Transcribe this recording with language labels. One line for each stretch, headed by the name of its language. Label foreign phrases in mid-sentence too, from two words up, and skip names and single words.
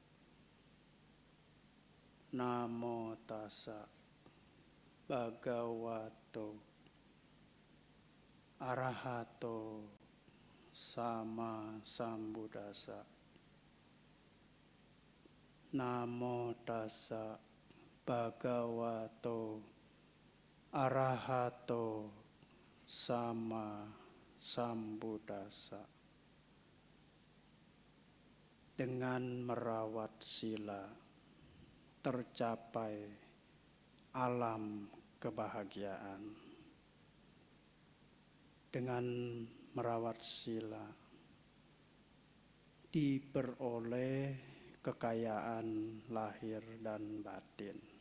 Pali: Namo tassa bhagavato arahato sama sambuddhassa. Namo tassa bhagavato arahato sama sambuddhassa.
Indonesian: Dengan merawat sila tercapai alam kebahagiaan. Dengan merawat sila diperoleh kekayaan lahir dan batin.